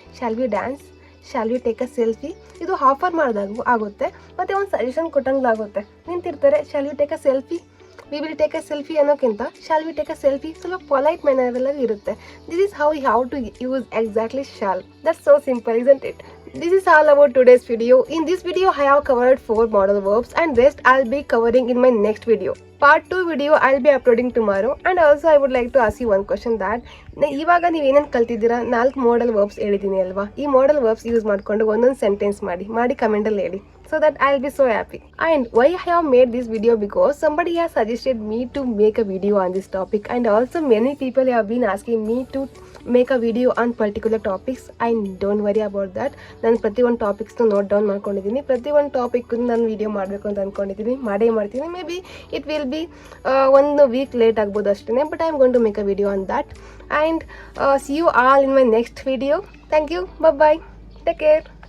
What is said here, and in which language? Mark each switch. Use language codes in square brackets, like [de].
[en] Shall we dance, shall we take a selfie. [kn] ಇದು offer ಮಾಡಿದಾಗ ಆಗುತ್ತೆ, ಮತ್ತು ಒಂದು suggestion ಕೊಟ್ಟಂಗಾಗುತ್ತೆ. ನಿಂತಿರ್ತಾರೆ, [en] shall we take a selfie, we will take a selfie [kn] ಅನ್ನೋಕ್ಕಿಂತ [en] shall we take a selfie [kn] ಸ್ವಲ್ಪ polite ಮ್ಯಾನರಲ್ಲಿ ಇರುತ್ತೆ. [en] This is how you have to use exactly shall. That's so simple, isn't it? This is all about today's video. In this video I have covered 4 modal verbs and rest I'll be covering in my next video. Part 2 video I'll be uploading tomorrow. And also I would like to ask you one question that [kn] ಇವಾಗ ನೀವು ಏನೇನು ಕಲ್ತಿದ್ದೀರಾ, 4 modal verbs ಹೇಳಿದ್ದೀನಿ ಅಲ್ವಾ, ಈ modal verbs use ಮಾಡಿಕೊಂಡು ಒಂದೊಂದು sentence ಮಾಡಿ ಕಮೆಂಟಲ್ಲಿ ಹೇಳಿ. [en] So that I'll be so happy. And why I have made this video, because somebody has suggested me to make a video on this topic, and also many people have been asking me to make a video on particular topics. And don't worry about that. [kn] ನಾನು ಪ್ರತಿಯೊಂದು ಟಾಪಿಕ್ಸ್ನ note down ಮಾಡ್ಕೊಂಡಿದ್ದೀನಿ. ಪ್ರತಿಯೊಂದು topic ನಾನು video ಮಾಡಬೇಕು ಅಂತ ಅಂದ್ಕೊಂಡಿದ್ದೀನಿ, ಮಾಡ್ತೀನಿ. [en] maybe it will be 1 week [kn] late ಆಗ್ಬೋದು ಅಷ್ಟೇ, [en] But I am going to make a video on that. And see you all in my next video. Thank you. Bye bye. Take care.